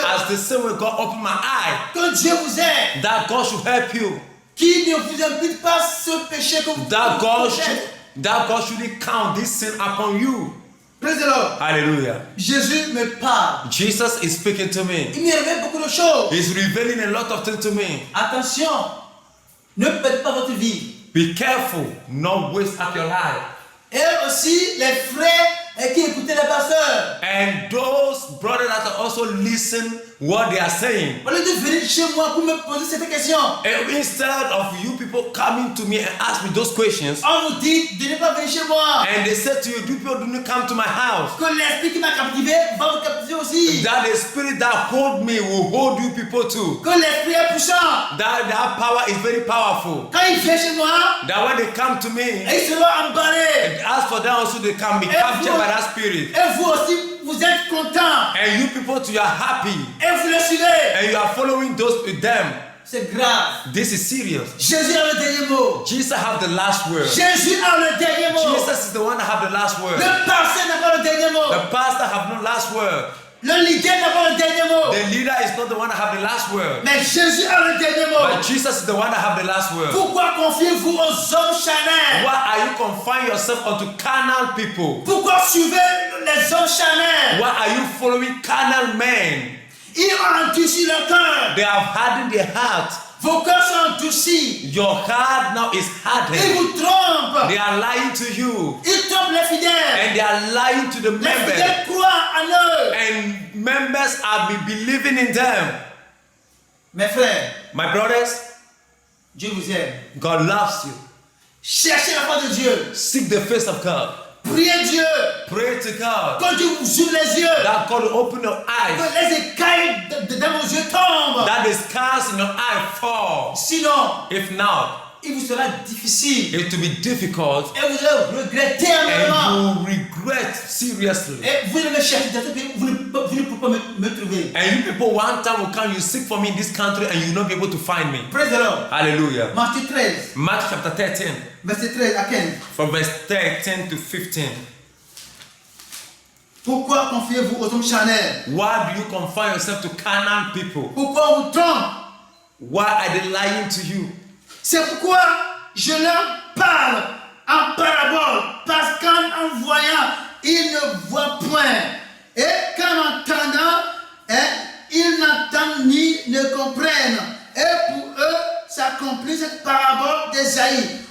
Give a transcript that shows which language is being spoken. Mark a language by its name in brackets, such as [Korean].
[English] As the same way God opened my eye, [French] Que Dieu vous aide. [English] that God should help you. [French] Qui ne vous impute pas ce péché que vous [English] That God [French] faites. [English] shouldn't count this sin upon you. Praise the Lord. Hallelujah. [French] Jésus me parle. [English] Jesus is speaking to me. [French] Il me révèle beaucoup de choses. [English] He's revealing a lot of things to me. [French] Attention, ne perdez pas votre vie. [English] Be careful, not waste up your life. [French] Et aussi les frères qui écoutaient les pasteurs. [English] And those brothers that also listen what they are saying. [French] Au lieu de venir chez moi pour me poser cette question, [English] And instead of you people coming to me and ask me those questions, [French] on vous dit de ne pas venir chez moi. [English] and they said to you, you people do not come to my house. [French] Que l'esprit qui m'a captivé va vous captiver aussi. [English] That the spirit that hold me will hold you people too. [French] Que l'esprit est puissant. [English] That power is very powerful. [French] Quand il vient chez moi, [English] That when they come to me, [French] et il sera emballé. [English] as for them also they can be captured by that spirit. [French] Et vous aussi, vous êtes contents. [English] And you people too, you are happy. [French] Et vous le suivez. [English] And you are following those with them. [French] C'est grave. [English] This is serious. [French] Jésus a le dernier mot. [English] Jesus have the last word. [French] Jésus a le dernier mot. [English] Jesus is the one that have the last word. [French] Le pasteur n'a pas le dernier mot. [English] The pastor have no last word. [French] Le leader n'a pas le dernier mot. [English] The leader is not the one that have the last word. [French] Mais Jésus a le dernier mot. [English] But Jesus is the one that have the last word. [French] Pourquoi confiez-vous aux hommes charnels? [English] Why are you confining yourself unto carnal people? [French] Pourquoi suivez les hommes charnels? [English] Why are you following carnal men? [French] Ils ont endurci leur cœur. [English] They have hardened their heart. [French] Vos cœurs sont endurcis. [English] Your heart now is [French] Ils [English] hardened. [French] vous trompent. [English] They are lying to you. [French] Ils trompent les fidèles. [English] And they are lying to the [French] Les [English] members. [French] fidèles croient en eux. [English] And members are believing in them. [French] Mes frères, [English] My brothers, [French] Dieu vous aime. [English] God loves you. [French] Cherchez la face de Dieu. [English] Seek the face of God. [French] Priez Dieu. [English] Pray to God. [French] Quand Dieu vous ouvre les yeux, [English] That God will open your eyes. [French] que les écailles dans vos yeux tombent. [English] That the scars in your eye fall. [French] Sinon, [English] If not, [French] il vous sera difficile. [English] it will be difficult [French] Et vous allez regretter [English] and [French] énormément. [English] you will regret seriously. [French] Et vous allez me chercher, vous ne pouvez pas me trouver. [English] And you people one time will come, you seek for me in this country and you will not be able to find me. Praise the Lord. Hallelujah. [French] Matthieu 13, [English] Mark chapter 13, [French] verset 13 à 15. [English] from verse 13 to 15. [French] Pourquoi confiez-vous aux hommes charnels? [English] Why do you confine yourself to carnal people? [French] Pourquoi on vous trompe? [English] Why are they lying to you? [French] C'est pourquoi je leur parle en parabole, parce qu'en voyant, ils ne voient point. Et qu'en entendant, ils n'entendent ni ne comprennent. Et pour eux, s'accomplit cette parabole d'Ésaïe.